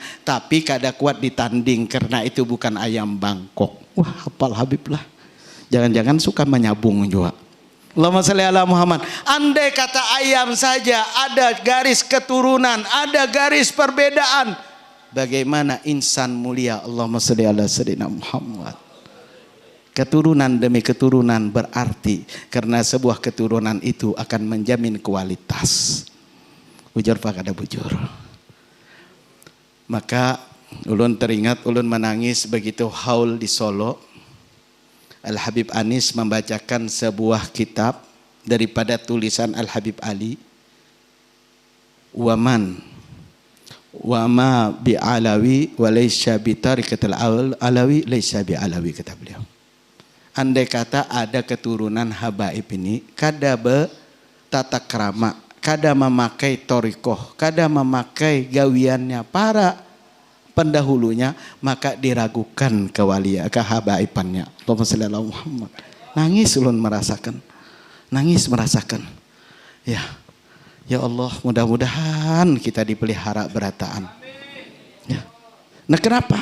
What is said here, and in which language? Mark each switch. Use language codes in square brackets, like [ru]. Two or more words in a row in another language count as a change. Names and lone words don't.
[bjn] Tapi kada kuat ditanding karena itu bukan ayam Bangkok. Wah, hafal Habib lah. [id] Jangan-jangan suka menyabung juga. [ar] اللهم صل على محمد. [id] Andai kata ayam saja ada garis keturunan, ada garis perbedaan, bagaimana insan mulia? [ar] اللهم صل على سيدنا محمد. [id] Keturunan demi keturunan berarti, karena sebuah keturunan itu akan menjamin kualitas. [bjn] Bujur pak ada bujur. Maka ulun teringat, ulun menangis begitu haul di Solo. [id] Al Habib Anis membacakan sebuah kitab daripada tulisan Al Habib Ali. [ar] ومن وما بعلوي وليس بطريقة العلوي ليس بعلوي, [id] kata beliau. [bjn] Andai kata ada keturunan habaib ini kada be tata krama, kada memakai torikoh, kada memakai gawiannya para pendahulunya, maka diragukan kehabaibannya. [ar] اللهم صل على محمد. [bjn] Nangis ulun merasakan. Nangis merasakan. [id] Ya. Ya Allah, mudah-mudahan kita dipelihara berataan. Ya. Nah, kenapa?